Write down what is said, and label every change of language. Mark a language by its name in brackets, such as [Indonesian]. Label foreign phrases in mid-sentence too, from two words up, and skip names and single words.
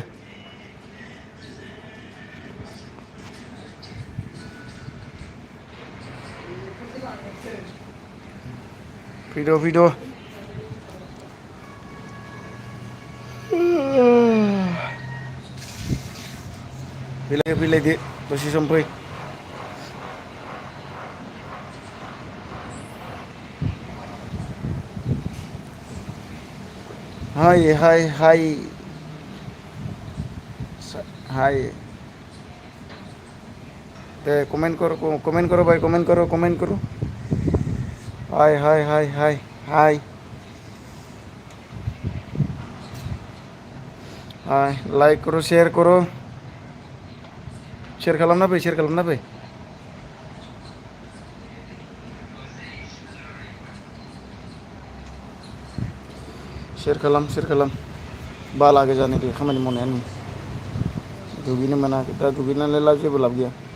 [Bodo] फैद' फैद'। फैलायदो दसे सम फै। [Hindi] हाय हाय हाय हाय दे कमेंट करो भाई कमेंट करो हाय हाय हाय हाय हाय हाय लाइक करो [Bodo] शेयर खालामना फै शेयर खालाम बाला गोजानि बे खामानि मावनायानो दुगैनो मोनाखै दा दुगैनानैलाय जेबो लाब गैया।